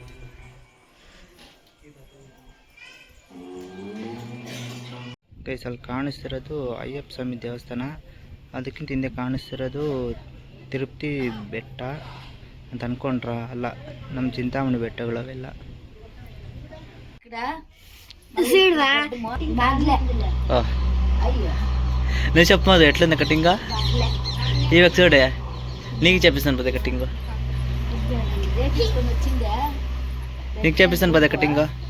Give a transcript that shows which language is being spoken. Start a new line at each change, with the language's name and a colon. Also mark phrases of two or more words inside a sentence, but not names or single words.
Kannada: ಗೈಸ್ ಅಲ್ಲಿ ಕಾಣಿಸ್ತಿರೋದು ಅಯ್ಯಪ್ಪ ಸ್ವಾಮಿ ದೇವಸ್ಥಾನ, ಅದಕ್ಕಿಂತ ಹಿಂದೆ ಕಾಣಿಸ್ತಿರೋದು ತಿರುಪತಿ ಬೆಟ್ಟ ಅಂತ ಅನ್ಕೊಂಡ್ರ? ಅಲ್ಲ, ನಮ್ಮ ಚಿಂತಾಮಣಿ ಬೆಟ್ಟಗಳು ಅವೆಲ್ಲ.
Telugu: నేను చెప్పదు ఎట్లుంది కటింగ్. ఇవి చూడే నీకు చెప్పిస్తాను పదే కటింగ్, నీకు చెప్పిస్తాను పదే కటింగ్.